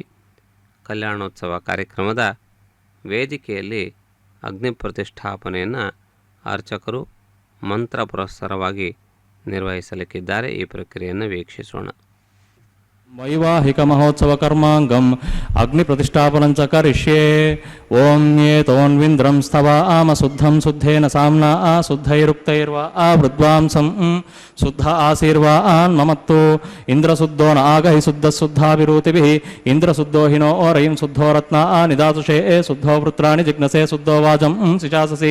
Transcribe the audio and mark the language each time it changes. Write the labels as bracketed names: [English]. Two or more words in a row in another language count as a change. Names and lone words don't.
[Kannada] ಕಲ್ಯಾಣೋತ್ಸವ ಕಾರ್ಯಕ್ರಮದ ವೇದಿಕೆಯಲ್ಲಿ ಅಗ್ನಿ ಪ್ರತಿಷ್ಠಾಪನೆಯನ್ನು ಅರ್ಚಕರು ಮಂತ್ರ ಪುರಸ್ಸರವಾಗಿ ನಿರ್ವಹಿಸಲಿಕ್ಕಿದ್ದಾರೆ. ಈ ಪ್ರಕ್ರಿಯೆಯನ್ನು ವೀಕ್ಷಿಸೋಣ. [Sanskrit] ವೈವಾಹಿಕ ಮಹೋತ್ಸವ ಕರ್ಮಾಂಗಂ ಅಗ್ನಿ ಪ್ರತಿಷ್ಠಾಪನಂಚ ಕರಿಷ್ಯೆ. ಓಂ ಏತೋನ್ವಿಂದ್ರಂ ಸ್ತವ ಆಮ ಶುದ್ಧಂ ಶುದ್ಧೇನ ಸಾಮ್ನಾ ಆ ಶುದ್ಧೈರುಕ್ತೈರ್ವಾ ಆ ವೃದ್ವಾಂಸಂ ಶುದ್ಧ ಆಸೀರ್ವಾ ಆನ್ಮಮತ್ತು. ಇಂದ್ರಶುದ್ಧೋ ನ ಆಗಹಿ ಶುದ್ಧ ಶುದ್ಧಾಭಿರೂತಿಭಿಃ. ಇಂದ್ರಶುದ್ಧೋ ಹಿನೋ ಓರಯಿಂ ಶುದ್ಧೋ ರತ್ನ ಆ ನಿದಾತುಷೇ ಶುದ್ಧೋ ವೃತ್ರಾಣಿ ಜಿಗ್ನಸೆ ಶುದ್ಧೋ ವಾಜಂ ಸಿಚಾಸಸಿ.